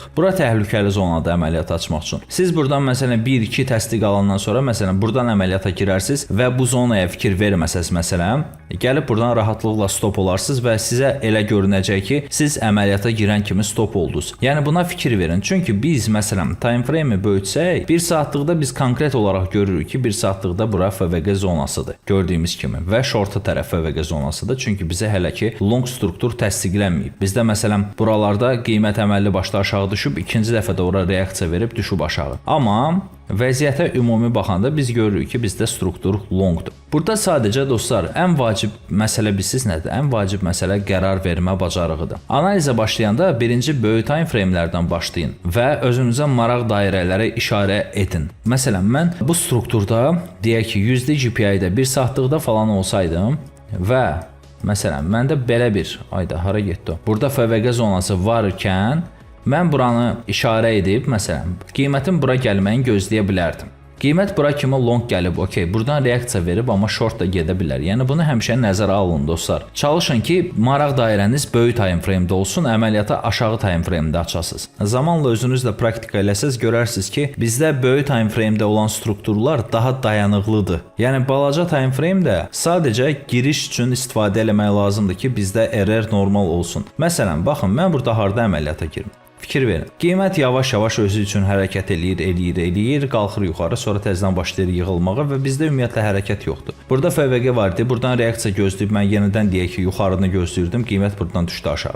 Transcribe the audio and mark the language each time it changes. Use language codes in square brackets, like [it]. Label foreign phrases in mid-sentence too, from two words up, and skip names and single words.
[az] Bura təhlükəli zonada əməliyyat açmaq üçün. Siz buradan məsələn 1-2 təsdiq alandan sonra məsələn buradan əməliyyata girərsiniz və bu zonaya fikir verməsəz məsələn, gəlib buradan rahatlıqla stop olarsınız və sizə elə görünəcək ki, siz əməliyyata girən kimi stop oldunuz. Yəni buna fikir verin. Çünki biz məsələn [en] time frame-i [az] böyütsək, 1 saatlıqda biz konkret olaraq görürük ki, 1 saatlıqda bura FVG zonasıdır. Gördüyümüz kimi və short tərəf FVG zonasıdır. Çünki bizə hələ ki long struktur təsdiqlənməyib. Bizdə məsələn buralarda qiymət əməlli başda aşağı düşüb, ikinci dəfə də ora reaksiya verib düşüb aşağı. Amma vəziyyətə ümumi baxanda biz görürük ki, bizdə struktur longdur. Burada sadəcə dostlar, ən vacib məsələ bilsiz nədir? Ən vacib məsələ qərar vermə bacarığıdır. Analizə başlayanda birinci böyük [en] time frame-lərdən [az] başlayın və özünüzə maraq dairələri işarə edin. Məsələn, mən bu strukturda deyək ki, USD GPI-də 1 saatlıqda falan olsaydım və məsələn, məndə belə bir, ayda hara getdi o? Burada FVG zonası varkən mən buranı işarə edib, məsələn, qiymətin bura gəlməyini gözləyə bilərdim. Qiymət bura kimi long gəlib, okey, buradan reaksiya verib, amma short da gedə bilər. Yəni bunu həmişə nəzərə alın dostlar. Çalışın ki, maraq dairəniz böyük [en] time frame-də [az] olsun, əməliyyata aşağı [en] time frame-də [az] açasınız. Zamanla özünüz də praktika eləsəz görərsiniz ki, bizdə böyük [en] time frame-də [az] olan strukturlar daha dayanıqlıdır. Yəni balaca [en] time frame-də [az] sadəcə giriş üçün istifadə eləmək lazımdır ki, bizdə RR normal olsun. Məsələn, baxın, mən burada harda əməliyyata girim? Fikir verin. Qiymət yavaş-yavaş özü üçün hərəkət eləyir, qalxır yuxarı, sonra təzədən başlayır yığılmağa və bizdə ümumiyyətlə hərəkət yoxdur. Burada FVG var idi, buradan reaksiya gözləyib mən yenidən deyək ki, yuxarını gözləyirdim, qiymət buradan düşdü aşağı.